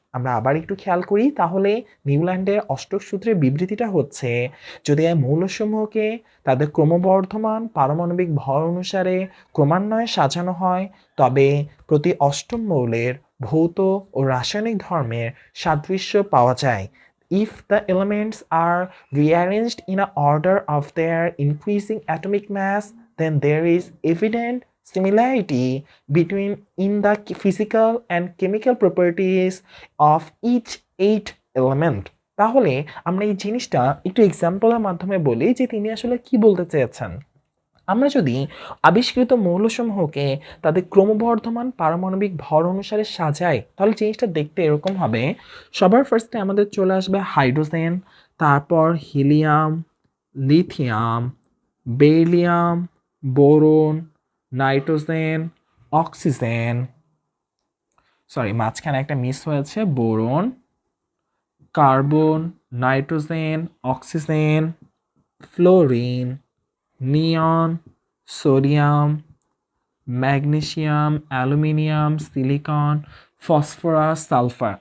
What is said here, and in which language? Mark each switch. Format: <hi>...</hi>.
<bn>আমরা আবার একটু খেয়াল করি তাহলে নিউল্যান্ডের অষ্টক সূত্রের বিবৃতিটা হচ্ছে যদি এই মৌলসমূহকে তাদের ক্রমবর্ধমান পারমাণবিক ভর অনুসারে ক্রমান্বয়ে সাজানো হয় তবে প্রতি অষ্টম মৌলের ভৌত ও রাসায়নিক ধর্মের সাদৃশ্য পাওয়া যায়।</bn> <en>If the elements are rearranged in a order of their increasing atomic mass, then there is evident similarity between in the physical and chemical properties of each eight element.</en> <bn>তাহলে আমরা এই জিনিসটা একটু এক্সাম্পলের মাধ্যমে বলি যে তিনি আসলে কি বলতে চেয়েছেন। আমরা যদি আবিষ্কৃত মৌলসমূহকে তাদের ক্রমবর্ধমান পারমাণবিক ভর অনুসারে সাজাই তাহলে জিনিসটা দেখতে এরকম হবে। সবার ফার্স্টে আমাদের চলে আসবে হাইড্রোজেন, তারপর helium, lithium, beryllium, boron, nitrogen, oxygen, মাঝখানে একটা মিস হয়েছে, boron, carbon, nitrogen, oxygen, fluorine, নিয়ন, sodium, magnesium, aluminium, silicon, phosphorus, sulphur.</bn>